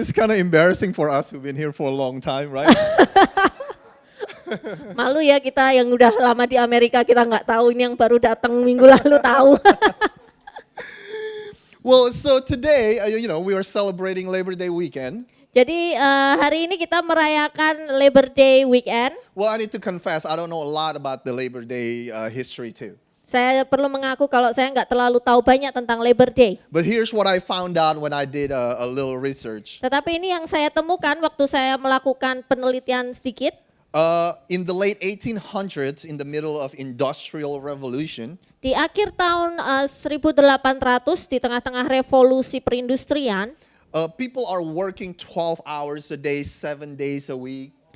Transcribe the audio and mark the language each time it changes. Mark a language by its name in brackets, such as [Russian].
[English] It's kind of embarrassing for us who've been here for a long time, right? [Indonesian] Malu ya kita yang udah lama di Amerika, kita nggak tahu, ini yang baru datang minggu lalu tahu. [English] Well, so today, we are celebrating Labor Day weekend. [Indonesian] Jadi hari ini kita merayakan Labor Day weekend. [English] Well, I need to confess, I don't know a lot about the Labor Day history too. [Indonesian] Saya perlu mengaku kalau saya nggak terlalu tahu banyak tentang Labor Day. [English] But here's what I found out when I did a little research. [Indonesian] Tetapi ini yang saya temukan waktu saya melakukan penelitian sedikit. [English] In the late 1800s, in the middle of Industrial Revolution, [Indonesian] Di akhir tahun 1800 di tengah-tengah revolusi perindustrian, [English] people are working 12 hours a day, 7 days a week.